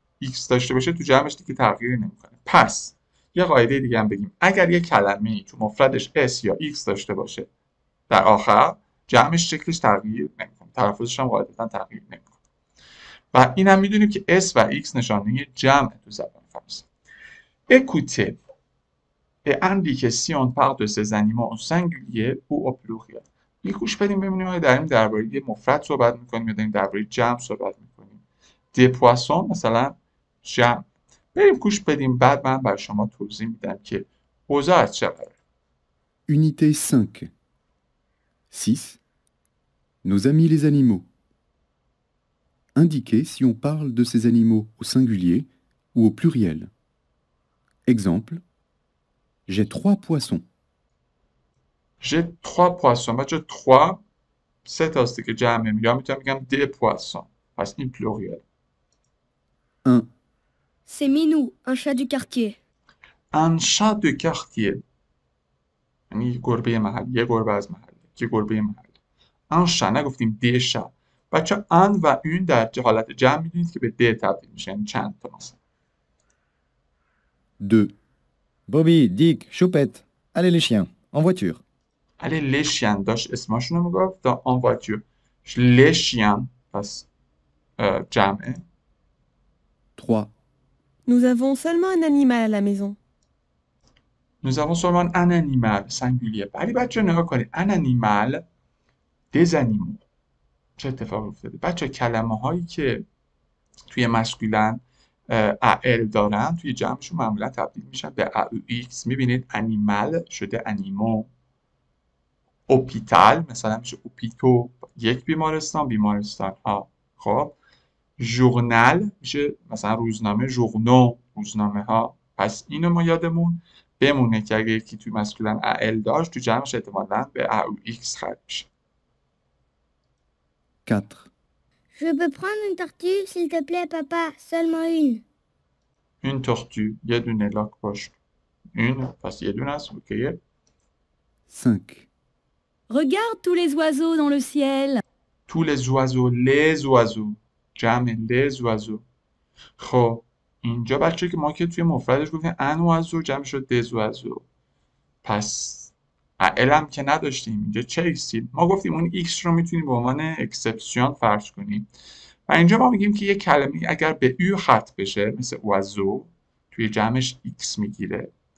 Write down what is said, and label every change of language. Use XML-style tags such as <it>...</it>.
<fa>x داشته باشه تو جمعش دیگه تغییری نمیکنه. پس یه قاعده دیگه هم بگیم، اگر یه کلمه تو مفردش s یا x داشته باشه در آخر، جمعش شکلش تغییر نمیکنه، تلفظش هم قاعدتا تغییر نمیکنه. و این هم میدونیم که s و x نشانه جمع تو زبان فرانسه.</fa> <fr>Écoutez et indiquez si on parle de ces animaux au singulier ou au pluriel.</fr> <fa>یه گوش بدیم ببینیم آیا داریم درباره یه مفرد صحبت میکنیم یا داریم درباره جمع صحبت میکنیم.</fa> <fr>des poissons</fr> <fa>مثلا جمع. بریم گوش بدیم، بعد من برای شما توضیح میدم که اوضاع از چه قراره.</fa> <fr>Unité 5. 6. Nos amis les animaux. Indiquez si on parle de ces animaux au singulier ou au pluriel. Exemple. J'ai 3 poissons. J'ai 3 poissons.</fr> <fa>بچه 3 سه تاسته که جمعه، یا میتونم بگم</fa> <fr>des poissons.</fr> <fa>پس این pluriel. 1.</fa> <fr>C'est Minou, un chat du quartier. Un chat de quartier.</fr> <fa>یعنی گربه محلی، یه گربه از محله، یه گربه محلی.</fa> <fr>un chat،</fr> <fa>نگفتیم</fa> <fr>des chats.</fr> <fa>بچه un و une در حالت جمع میدونید که به د تبدیل میشه، یعنی چند تا مثلا. 2.</fa> <fr>Bobby, Dick, Choupette. Allez les chiens, en voiture. allez les chiens</fr> <fa>داشت اسمشون رو میگفت تا</fa> <fr>en voiture. les chiens</fr> <fa>پس جمعه. 3.</fa> <fr>Nous avons seulement un animal à la maison. Nous avons seulement un animal singulier.</fr> <fa>ولی بچه نگاه کنید</fa> <fr>un animal des animaux.</fr> <fa>چه اتفاقی افتاده؟ بچه کلمه هایی که توی مسکولن ال دارن توی جمعشون معمولا تبدیل میشن به x. میبینید انیمال شده انیمو. اوپیتال مثلا میشه اوپیتو، یک بیمارستان، بیمارستان ها. خب ژورنال میشه مثلا روزنامه، ژورنو، روزنامه ها. پس اینو ما یادمون بمونه که اگه یکی توی مسکولن ال داشت تو جمعش احتمالاً به x ختم میشه. 4.</fa> <fr>Je peux prendre une tortue, s'il te plaît, papa? Seulement une. Une tortue.</fr> <fa>یه دونه لاک باش. une پس یه دونه است. اوکیه. 5.</fa> <fr>Regarde tous les oiseaux dans le ciel. tous les oiseaux. جمع les oiseaux.</fr> <fa>خب اینجا بچه که ما که توی مفردش گفتیم</fa> <fr>un oiseau</fr> <fa>جمع شد</fa> <fr>des oiseaux.</fr> <fa>پس ال هم که نداشتیم اینجا چه ایکسی؟ ما گفتیم اون x رو میتونیم به عنوان اکسپسیون فرض کنیم و اینجا ما میگیم که یه کلمه اگر به او ختم بشه مثل oiseau توی جمعش x میگیره.</fa>